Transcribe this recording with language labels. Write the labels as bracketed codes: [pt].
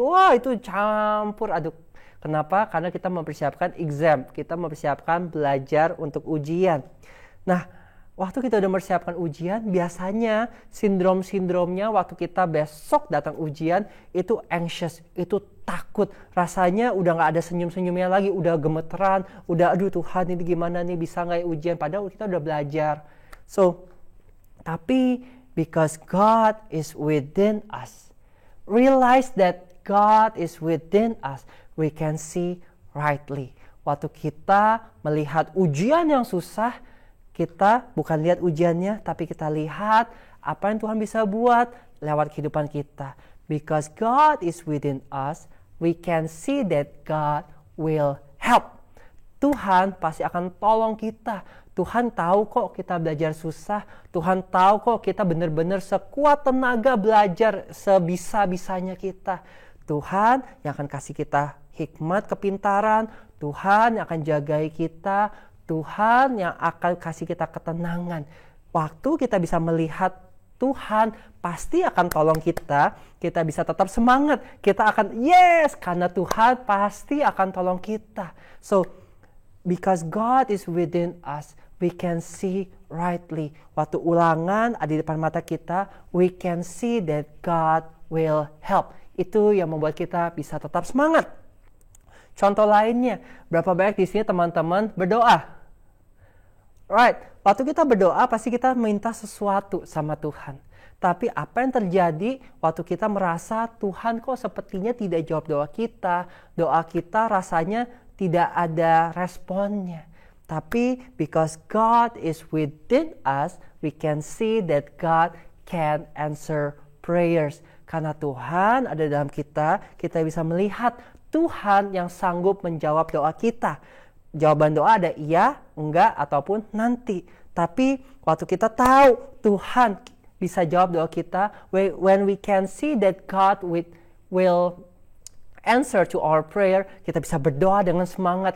[id] Wah, itu campur aduk. Kenapa? Karena kita mempersiapkan exam, kita mempersiapkan belajar untuk ujian. Nah, Waktu kita udah mempersiapkan ujian, biasanya sindrom-sindromnya waktu kita besok datang ujian itu anxious, itu takut. Rasanya udah gak ada senyum-senyumnya lagi, udah gemeteran, udah aduh Tuhan ini gimana nih bisa gak ya ujian. Padahal kita udah belajar. [en] So, [id] tapi [en] because God is within us, realize that God is within us, we can see rightly. [id] Waktu kita melihat ujian yang susah, kita bukan lihat ujiannya, tapi kita lihat apa yang Tuhan bisa buat lewat kehidupan kita. [en] Because God is within us, we can see that God will help. [id] Tuhan pasti akan tolong kita. Tuhan tahu kok kita belajar susah. Tuhan tahu kok kita benar-benar sekuat tenaga belajar sebisa-bisanya kita. Tuhan yang akan kasih kita hikmat, kepintaran. Tuhan yang akan jagai kita. Tuhan yang akan kasih kita ketenangan. Waktu kita bisa melihat Tuhan pasti akan tolong kita. Kita bisa tetap semangat. Kita akan yes, karena Tuhan pasti akan tolong kita. [en] So, because God is within us, we can see rightly. [id] Waktu ulangan ada di depan mata kita, [en] we can see that God will help. [id] Itu yang membuat kita bisa tetap semangat. Contoh lainnya, berapa banyak di sini teman-teman berdoa? Right, waktu kita berdoa pasti kita minta sesuatu sama Tuhan. Tapi apa yang terjadi waktu kita merasa Tuhan kok sepertinya tidak jawab doa kita rasanya tidak ada responnya. [en] Tapi because God is within us, we can see that God can answer prayers. [id] Karena Tuhan ada dalam kita, kita bisa melihat Tuhan yang sanggup menjawab doa kita. Jawaban doa ada iya, enggak, ataupun nanti. Tapi waktu kita tahu Tuhan bisa jawab doa kita, [en] when we can see that God will answer to our prayer, [id] kita bisa berdoa dengan semangat.